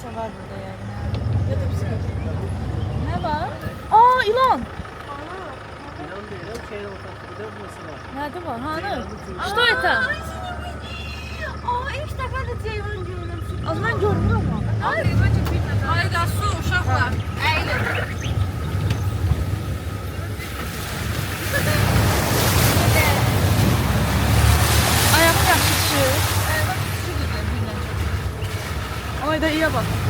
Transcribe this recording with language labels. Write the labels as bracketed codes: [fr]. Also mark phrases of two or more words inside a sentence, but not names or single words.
[az] burada yəqin. Nə var? Aa, ilan. İnan deyirəm, şeyin ortasında mesela. Nədir var? Hanı? [ru] Что это? [az] Aa, ilk dəfə də ceyran görürəm. Az mən görmürəm amma. Ayda su, uşaqlar. Əyilin. Ayağım yaxşı düşür. Ayda iyə bax.